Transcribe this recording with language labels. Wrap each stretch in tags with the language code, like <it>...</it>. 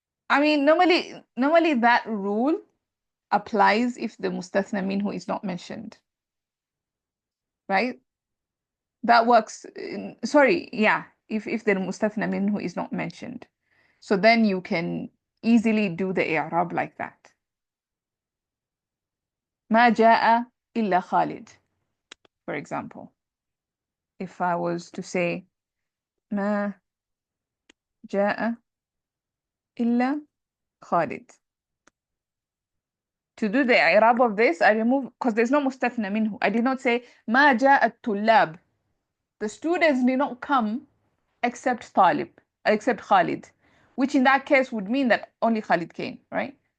<en>I mean, normally that rule applies if the mustathna minhu is not mentioned, right? That works. Sorry, yeah, if the mustathna minhu is not mentioned. So then you can easily do the i'rab like that.</en> <ar>ما جاء إلا خالد,</ar> <en>for example. If I was to say</en> <ar>ما جاء إلا خالد.</ar> <en>To do the i'rab of this, I remove, because there's no mustathna minhu. I did not say</en> <ar>ما جاء الطلاب.</ar> <en>The students did not come except Talib, except Khalid, which in that case would mean that only Khalid came, right?</en>